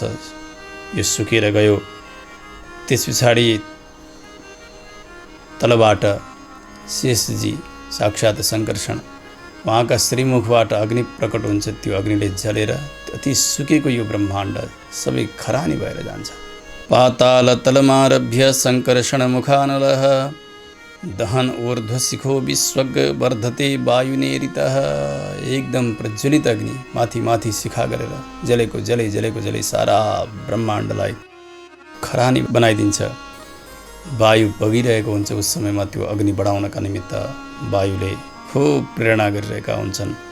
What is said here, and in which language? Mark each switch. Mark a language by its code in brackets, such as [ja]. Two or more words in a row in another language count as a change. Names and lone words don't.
[ne] यो सुकेर गयो। त्यस पछाडि तलबाट शेषजी साक्षात् शङ्कर्षण उहाँका श्रीमुखबाट अग्नि प्रकट हुन्छ। त्यो अग्निले जलेर अति सुकेको यो ब्रह्माण्ड सबै खरानी भएर जान्छ। [sa] पाताल तलमारभ्य शङ्कर्षण मुखानलः दहन ऊर्ध्वशिखो विश्वग वर्धते वायुनेरितः। [ne] एकदम प्रज्वलित अग्नि माथि माथि शिखा गरेर जलेको जलै जलेको जलै सारा ब्रह्माण्डलाई खरानी बनाइदिन्छ। वायु बगिरहेको हुन्छ। उस समयमा त्यो अग्नि बढाउनका निमित्त वायुले खूब प्रेरणा गरिरहेका हुन्छन्।